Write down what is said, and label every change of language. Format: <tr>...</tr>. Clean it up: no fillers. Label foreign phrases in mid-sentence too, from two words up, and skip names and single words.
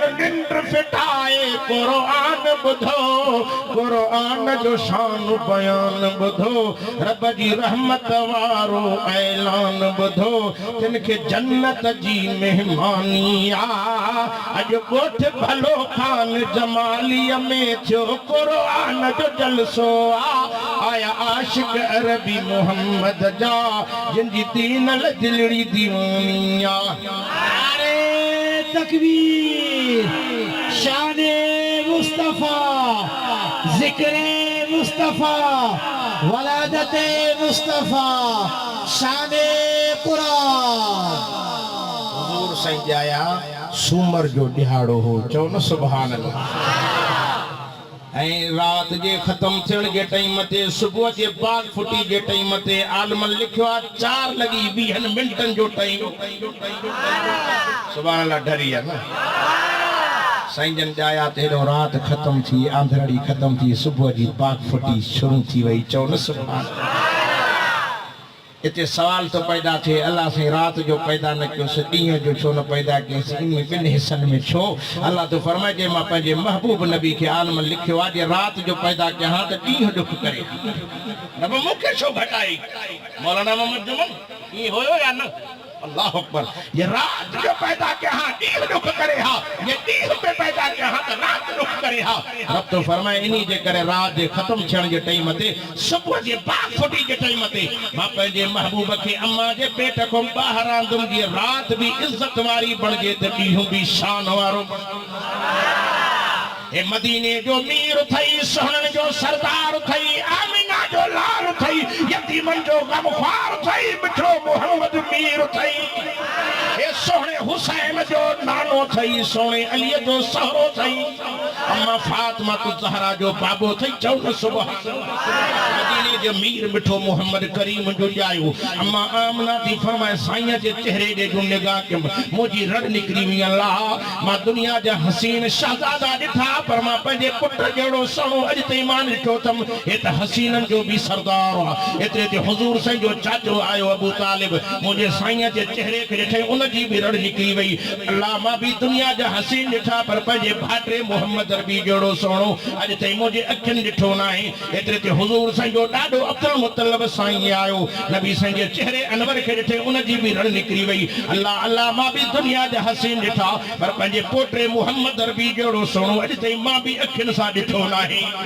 <sd>निंड फिटाए क़ुरान ॿुधो क़ुरान जो शान बयान ॿुधो रब जी रहमत वारो ऐलान ॿुधो जिनखे जन्नत जी मेहमानी आ अॼु ॻोठ भलो खान जमालीअ में थियो क़ुरान जो जलसो आ आया आशिक अरबी मोहम्मद जा जिनजी दीन ल दिलड़ी दीवानी आ तकबीर शाने मुस्तफा जिक्रे मुस्तफा वलादते मुस्तफा शाने कुरान हुजूर साईं जाया सूमर जो दिहाड़ो हो चओ न</sd> <ar>سبحان الله</ar> <sd>ऐं रात जे ख़त्म थियण जे टाइम ते सुबुह जे बाग फुटी जे टाइम ते आलमन लिखियो आहे 4:20 मिंटनि जो टाइम</sd> <ar>سبحان الله</ar> <sd>डरी आहे न साईं जन जाया ते हेॾो राति ख़त्म थी आंधड़ी ख़त्म थी सुबुह जी बाग फुटी शुरू थी वई चओ न सुभान इते सवाल तो पैदा थे अल्लाह से रात जो पैदा न क्यों ॾींहं जो छो न पैदा कयोसि इन ॿिनि हिस्सनि में छो अल्लाह तो फरमाए जे मां पंहिंजे महबूब नबी खे आलम लिखियो आहे जे रात जो पैदा कयां त ॾींहं ॾुख करे न मूंखे छो घटाई मौलाना मोहम्मद जुमन ईअं हुयो या न</sd> <ar>الله أكبر</ar> <sd>ये रात जो पैदा के हां दीन दुख करे हा ये दीन पे पैदा के हां तो रात दुख करे हा रब तो फरमाए इनी जे करे रात जे खत्म थियण जे टाइम ते सुबह जे बाग फुटी जे टाइम ते मां पंहिंजे महबूब खे अम्मा जे पेट खां ॿाहिरि आंदुमि जीअं रात भी इज्जत वारी बणिजे त ॾींहुं भी शान वारो ए मदीने जो मीर थई सोहणन जो सरदार थई आमिना जो लाल थई यतीमन जो गमख्वार थई मिठो मोहम्मद मीर थई ए सोहणे हुसैन जो नानो थई सोहणे अली जो सहरो थई अम्मा फातिमा ज़हरा जो बाबो थई चौन सुबह मदीने जो मीर मिठो मोहम्मद करीम जो जायो अम्मा आमना थी फरमाए साईं जे चेहरे दे जो निगाह के मुजी रड़ निकरी वी अल्लाह मां दुनिया जा हसीन शहजादा ॾिठा पर मां पंहिंजे पुट जहिड़ो सणो अॼु ताईं मां ॾिठो अथमि हे त हसीननि जो बि सरदार आहे एतिरे ते हुज़ूर साईं जो चाचो आयो अबू तालिब मुंहिंजे साईं जे चेहरे खे ॾिठई उनजी बि रड़ निकिरी वई अल्लाह मां बि दुनिया जा हसीन ॾिठा पर पंहिंजे भाइटे मोहम्मद अरबी जहिड़ो सणो अॼु ताईं मुंहिंजे अखियुनि ॾिठो न आहे एतिरे ते हुज़ूर साईं जो ॾाढो अब्दुल मुतलब साईं आयो नबी साईं जे चेहरे अनवर खे ॾिठे उनजी बि रड़ निकिरी वई अल्लाह अल्लाह मां बि दुनिया जा हसीन ॾिठा पर पंहिंजे पोटे मोहम्मद अरबी जहिड़ो सणो अॼु ताईं मां भी अखियुनि सां ॾिठो न आहे</sd>